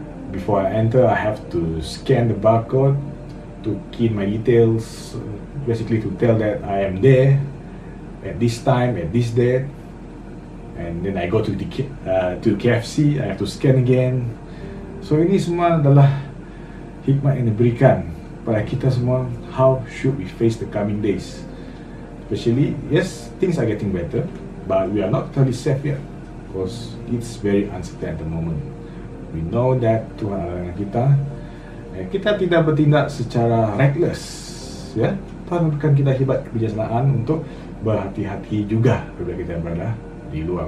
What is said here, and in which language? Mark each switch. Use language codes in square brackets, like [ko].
[en] Before I enter, I have to scan the barcode to key in my details, basically to tell that I am there at this time, at this date. And then I go to the KFC, I have to scan again. [ms] So ini semua adalah hikmat yang diberikan kepada kita semua. [en] How should we face the coming days? Especially, yes, things are getting better, but we are not totally safe yet. because it's very uncertain at the moment. We know that [ms] Tuhan adalah dengan kita, dan kita tidak bertindak secara reckless, ya. Tuhan memberikan kita hebat kebijaksanaan untuk berhati-hati juga apabila kita berada di luar.